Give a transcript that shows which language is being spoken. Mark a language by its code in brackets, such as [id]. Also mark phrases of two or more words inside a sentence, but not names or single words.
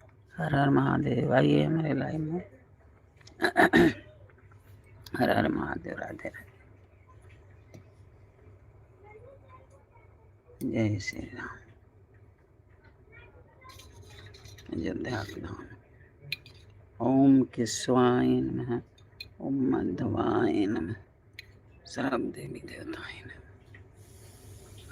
[hi] हर हर महादेव। आइए हमारे लाइव में। हर हर महादेव। राधे राधे। जय श्री राम। अयोध्या के धाम। [sa] ओम केशवाय नमः। ओम माधवाय नमः। सर्व देवी देवताय नमः।